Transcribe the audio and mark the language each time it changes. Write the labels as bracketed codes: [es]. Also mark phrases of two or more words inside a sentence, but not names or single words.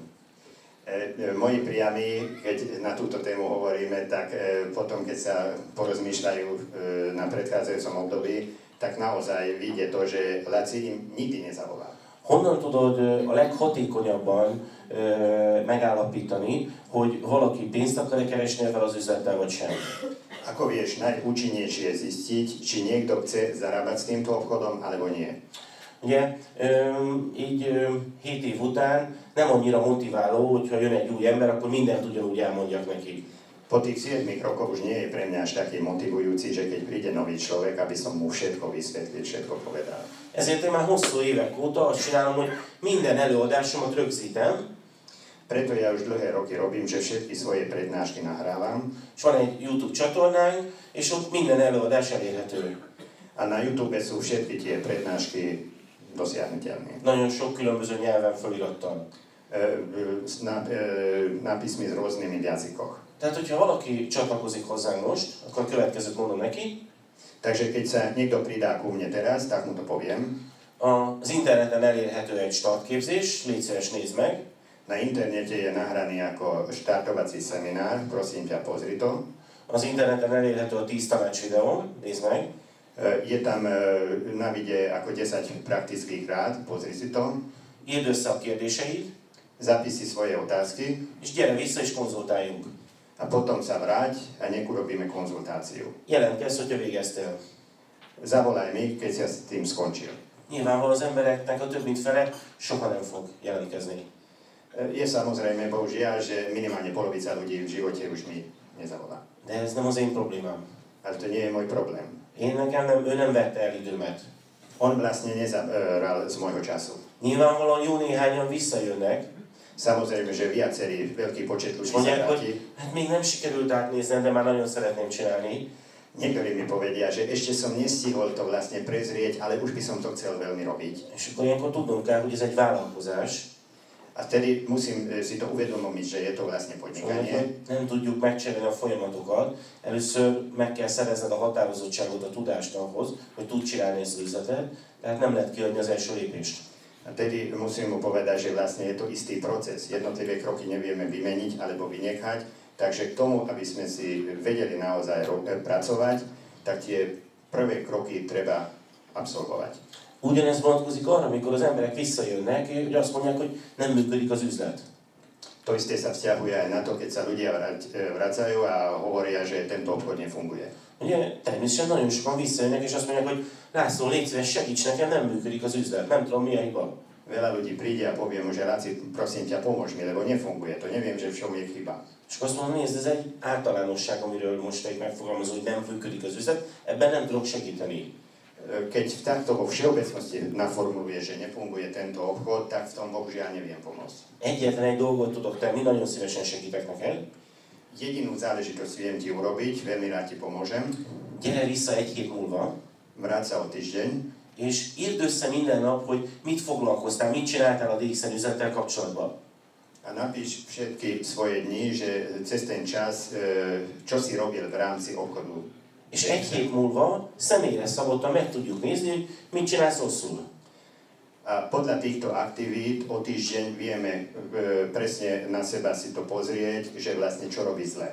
[sk] Moji priami, keď na túto tému hovoríme, tak potom, keď sa porozmýšľajú na predchádzajúcom období, tak naozaj vyjde to, že Laci im nikdy nezavolá. [hu] Honnan tudod a leghatékonyabban megállapítani, hogy valaki pénzt akar keresni ezzel az üzlettel, vagy sem? [sk] Ako vieš najúčinnejšie zistiť, či niekto chce zarábať s týmto obchodom, alebo nie? [hu] Ugye, így 7 év után nem annyira motiváló, hogyha jön egy új ember, akkor mindent ugyanúgy elmondjak neki. [sk] Po tých 7 rokov už nie je pre mňa až taký motivujúci, že keď príde nový človek, aby som mu všetko vysvetlil, všetko povedal. [hu] Ezért én már hosszú évek óta azt csinálom, hogy minden előadásomat rögzítem. [sk] Preto ja už dlhé roky robím, že všetky svoje prednášky nahrávam. [hu] És van egy YouTube csatornánk, és ott minden előadás elérhető. [sk] A na YouTube sú všetky tie prednášky dosiahnuteľné. [hu] Nagyon sok különböző nyelven fölirattal. [sk] Nápismy z rôznymi jazykoch. [hu] Tehát, hogyha valaki csatlakozik hozzánk most, akkor a következőt mondom neki. [sk] Takže keď sa niekto pridá ku mne teraz, tak mu to poviem. [hu] Az interneten elérhető egy startképzés, légy szíves, nézd meg. [sk] Na internete je nahraný ako štartovací seminár, prosím ťa, pozri to. [hu] Az interneten elérhető a 10 tanács videó, nézd meg. [sk] Je tam na videe ako 10 praktických rád, pozri si to. [hu] Írd össze a kérdéseid. [sk] Zapíš si svoje otázky. [hu] És gyere vissza és konzultáljunk. [sk] A potom sa vráť a nech urobíme konzultáciu. [hu] Jelentkezz, hogyha végeztél. [sk] Zavolaj mi, keď si s tým skončil. [hu] Nyilvánvalóan az embereknek a több mint fele soha nem fog jelentkezni. [sk] Je samozrejme, bohužiaľ, že minimálne polovica ľudí v živote už mi nezavolá. [hu] De ez nem az én problémám. [sk] Ale to nie je môj problém. [hu] Ő nem vette el időmet. [sk] On vlastne nezabral z môjho času. [hu] Nyilvánvalóan jó néhányan visszajönnek. [sk] Samozrejme, že viacerý, veľký počet ľudí sa [hu] Mondják, hogy [sk] vráti. [hu] hát még nem sikerült átnéznem, de már nagyon szeretném csinálni. [sk] Niektorí mi povedia, že ešte som nestihol to vlastne prezrieť, ale už by som to chcel veľmi robiť. [hu] És akkor ilyenkor tudnunk kell, hogy ez egy vállalkozás. [sk] A vtedy musím si to uvedomiť, že je to vlastne podnikanie. [hu] Nem tudjuk megcsinálni a folyamatokat. Először meg kell szerezned a határozottságot, a tudást ahhoz, hogy tud csinálni ezt az üzletet. Tehát nem lehet kiadni az első lépést. [sk] A tedy musím mu povedať, že vlastne je to istý proces. Jednotlivé kroky nevieme vymeniť alebo vynechať. Takže k tomu, aby sme si vedeli naozaj pracovať, tak tie prvé kroky treba absolvovať. [hu] Ugyanez vonatkozik arra, amikor az emberek visszajönnek, hogy azt mondják, hogy nem működik az üzlet. [sk] To isté sa vzťahuje aj na to, keď sa ľudia vracajú a hovoria, že tento obchod nefunguje. [hu] Ugye, természetesen nagyon sokan visszajönnek, és azt mondják, hogy László, légy szíves, segíts nekem, nem működik az üzlet, nem tudom mi a hiba. [sk] Veľa ľudí príde a povie mu, že Láci, prosím ťa, pomôž mi, lebo nefunguje to, neviem, že v čom je chyba. [hu] És azt mondom, nézd, ez egy általánosság, amiről most egy megfogalmazó, hogy nem működik az üzlet, ebben nem tudok segíteni. [sk] Keď takto vo všeobecnosti naformuluje, že nefunguje tento obchod, tak v tom bohužiaľ neviem pomôcť. [hu] Egyetlen egy dolgot tudok tenni, nagyon szívesen segítek neked. [sk] Jedinú záležitosť viem ti urobiť, veľmi rád ti pomôžem. [hu] Gyere vissza egy hét múlva, [sk] Vráť sa o týždeň [hu] és írd össze minden nap, hogy mit foglalkoztál, mit csináltál a DXN üzlettel kapcsolatban. [sk] a napíš všetky svoje dni, že cez ten čas, čo si robil v rámci obchodu. [hu] És egy hét múlva személyre szabottan meg tudjuk nézni, hogy mit csinálsz rosszul. [sk] A podľa týchto aktivít o týždeň vieme presne na seba si to pozrieť, že vlastne čo robí zle.